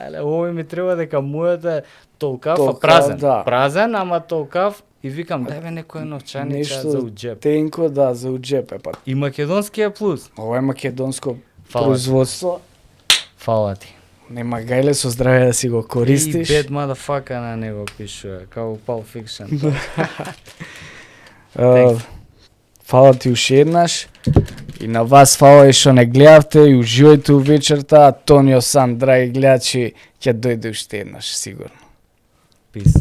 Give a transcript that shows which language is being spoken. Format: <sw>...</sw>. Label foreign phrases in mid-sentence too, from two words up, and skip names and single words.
<mk>Еле, овој ми треба дека мојот е толкав, Толкав, а празен. да. Празен, ама толкав и викам дај бе некој новчаниче за уџеп. тенко, да, за уџеп е па. И македонскиот плюс. Ова е македонско Фала ти. производство. Фала ти. Нема гајле со здравје да си го користиш. И</mk> <en>bad motherfucker</en> <mk>на него пишува, као Pulp Fiction. Uh, фала ти уште еднаш. И на вас фала и што не гледавте и уживајте у вечерта. Антонио Сан, драги гледачи, ќе дојде уште еднаш, сигурно. Peace.</mk>